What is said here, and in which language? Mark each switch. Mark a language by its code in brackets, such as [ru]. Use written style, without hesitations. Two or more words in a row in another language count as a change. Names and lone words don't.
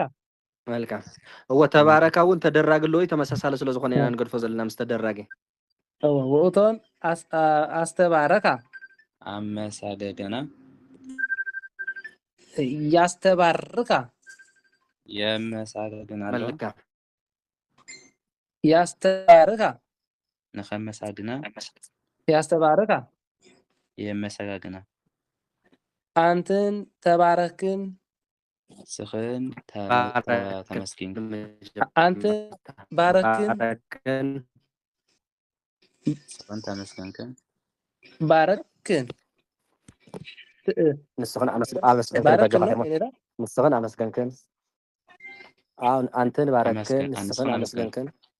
[ti] መልካም እወ ተባረካ እውን ተደራግሎ ወይ ተመሳሳለ ስለ ዝኾነ ኢና ንገድፎ ዘለና ምስ ተደራጊ ውእቶን ኣስተባረካ ኣመሳገገና ያስተባርካ የመሳገግና ኣለዋ መልካም ያስተባርካ ንኸመሳግና ያስተባርካ የመሰጋግና አንተን ተባረክን ስኽን ተመስኪን አንተ ባረክን ስኽን ተመስገንክን ባረክን ንስኽን ኣመስገንክን አንተን ባረክን ንስኽን ኣመስገንክን